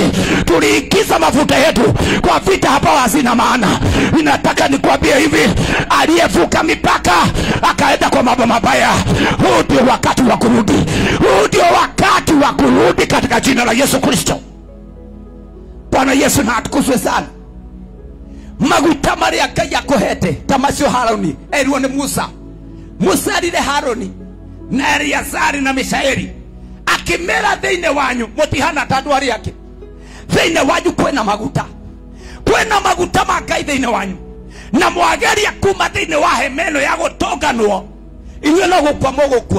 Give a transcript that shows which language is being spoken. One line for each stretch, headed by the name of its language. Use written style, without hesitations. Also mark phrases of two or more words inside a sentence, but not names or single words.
Swahili: Tuliingiza mafuta yetu kwa vita hapa hazina maana. Ninataka nikwambie hivi, aliyevuka mipaka akaenda kwa mambo mabaya, huu ndio wakati wa kurudi, huu ndio wakati wa kurudi katika jina la Yesu Kristo. Bwana Yesu na atukuzwe sana.
Kikuyu: Maguta maria Ngai akohete tamacio Haruni erwo ni Musa arire Haruni na Eliazari na Mishaeli, akimera thĩinĩ wanyu mũtihana ta andũ arĩa angĩ. Thĩinĩ wanyu kwĩna maguta ma Ngai thĩinĩ wanyu, na mwageria kuma thĩinĩ wa hema ĩno ya gũtonganwo, inyuĩ no gũkua mũgũkua.